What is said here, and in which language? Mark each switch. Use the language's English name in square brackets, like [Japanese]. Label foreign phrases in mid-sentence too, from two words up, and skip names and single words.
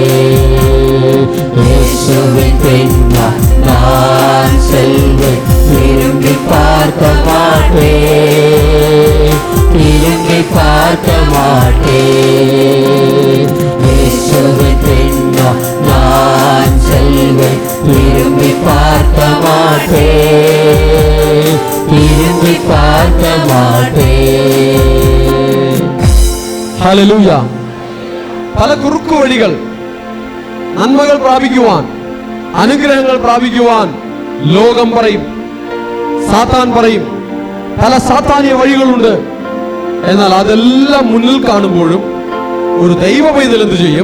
[Tamil] இயேசுவின் பின்னால் நான் செல்வேன், திரும்பி பார்க்க மாட்டேன், திரும்பி பார்க்க மாட்டேன். இயேசுவின் பின்னால் நான் செல்வேன், திரும்பி பார்க்க மாட்டேன், திரும்பி பார்க்க மாட்டேன். [Malayalam] ഹല്ലേലൂയ. പല കുറുക്കു വഴികൾ നന്മകൾ പ്രാപിക്കുവാൻ, അനുഗ്രഹങ്ങൾ പ്രാപിക്കുവാൻ ലോകം പറയും, സാത്താൻ പറയും. പല സാത്താനിയ വഴികളുണ്ട്. എന്നാൽ അതെല്ലാം മുന്നിൽ കാണുമ്പോഴും ഒരു ദൈവ പൈതൽ എന്ത് ചെയ്യും?